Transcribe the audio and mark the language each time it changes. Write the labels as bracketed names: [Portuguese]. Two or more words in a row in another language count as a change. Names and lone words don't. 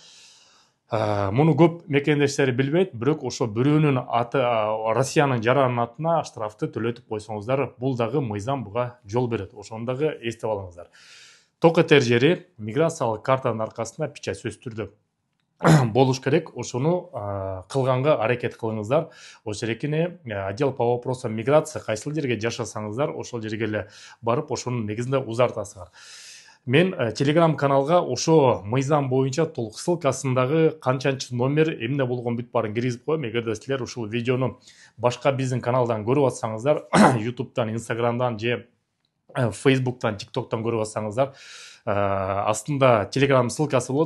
[Kyrgyz] Муну көп мекендештер билбейт, бирок ошо бирөөнүн аты Россиянын жаранын атына штрафты төлөтүп койсоңуздар, бул дагы мыйзам буга жол берет. Ошону дагы эстеп алыңыздар. Ток этер жери миграциялык картанын аркасында печать сөзсүз түрдө болуш керек. Ошону кылганга аракет кылыңыздар. Ошерекине [Russian] отдел по вопросам миграции [Kyrgyz] кайсыл жерге жашасаңыздар, ошол жерге эле барып, ошонун негизинде узартасыңар. Мен Telegram каналга ошо мыйзам боюнча толук ссылкасындагы канчанчы номер, эмне болгон бүт баарын киргизип коем. Эгерде силер ушул видеону башка биздин каналдан көрүп атсаңыздар, YouTube'дан, Instagram'дан же Facebook'tan, TikTok'tan көрүп атсаңыздар, астында Telegram ссылкасы болот.